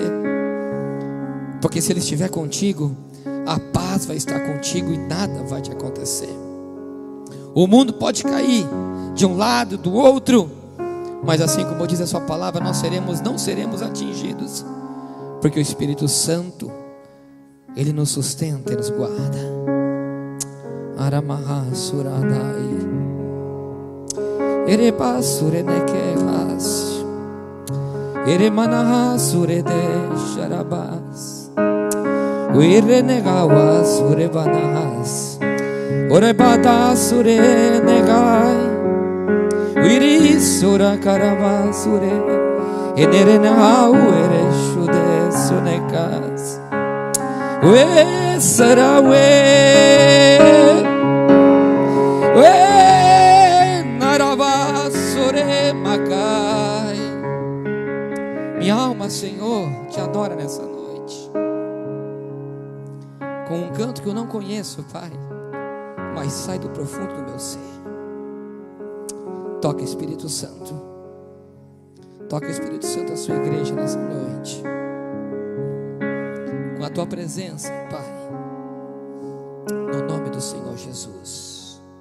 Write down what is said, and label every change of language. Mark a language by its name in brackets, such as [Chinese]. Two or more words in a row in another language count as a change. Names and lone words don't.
[Portuguese] Porque se Ele estiver contigo, a paz vai estar contigo e nada vai te acontecer. O mundo pode cair de um lado, do outro, mas assim como diz a sua palavra, nós não seremos atingidos, porque o Espírito Santo, Ele nos sustenta e nos guarda. Aramaha suradai Ereba surenekehas Eremanaha surede sharabas Uirenegawa surebanahas Orebada surenegai Uiri surakaraba sure Enerenahau ereshude sunekas We sarawe We narava sure makai. Minha alma, Senhor, te adora nessa noite, com um canto que eu não conheço, Pai, mas sai do profundo do meu ser. Toca, Espírito Santo. Toca, Espírito Santo, a sua igreja nessa noite, com a tua presença, Pai, no nome do Senhor Jesus.